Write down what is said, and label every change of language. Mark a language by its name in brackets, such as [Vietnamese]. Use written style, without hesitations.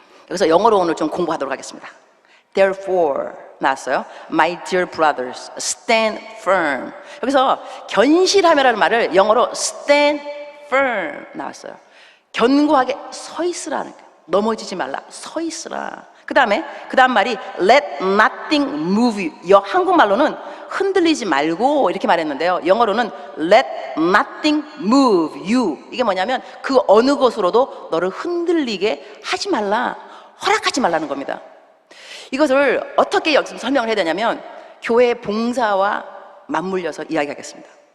[Korean] 여기서 영어로 오늘 좀 공부하도록 하겠습니다. Therefore 나왔어요. [English] My dear brothers, stand firm. [Korean] 여기서 견실하며라는 말을 영어로 [English] stand firm [Korean] 나왔어요. 견고하게 서 있으라는 거예요. 넘어지지 말라. 서 있으라. 그 다음 말이 [English] let nothing move you. [Korean] 한국말로는 흔들리지 말고 이렇게 말했는데요, 영어로는 [English] let nothing move you. [Korean] 이게 뭐냐면 그 어느 것으로도 너를 흔들리게 하지 말라, 허락하지 말라는 겁니다. 이것을 어떻게 여기서 설명을 해야 되냐면 교회의 봉사와 맞물려서 이야기하겠습니다.